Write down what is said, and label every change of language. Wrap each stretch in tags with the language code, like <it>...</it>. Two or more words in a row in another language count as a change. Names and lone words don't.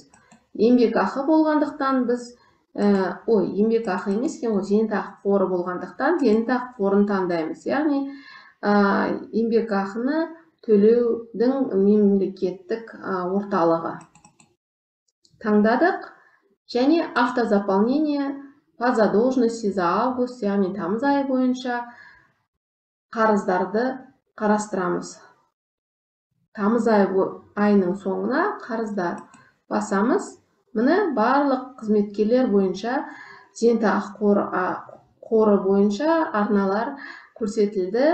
<kk>Еңбекақы болғандықтан біз, еңбекақы емес екен ғой, зейнетақы қоры болғандықтан зейнетақы қорын таңдаймыз. Яғни еңбекақыны төлеудің мемлекеттік орталығы. Таңдадық. Және</kk> <ru>автозаполнение по задолженности за август,</ru> <kk>яғни тамыз айы бойынша қарыздарды қарастырамыз. Тамыз айының соңына қарыздар басамыз. Міне барлық қызметкерлер бойынша зейнетақы қоры бойынша арналар көрсетілді.</kk>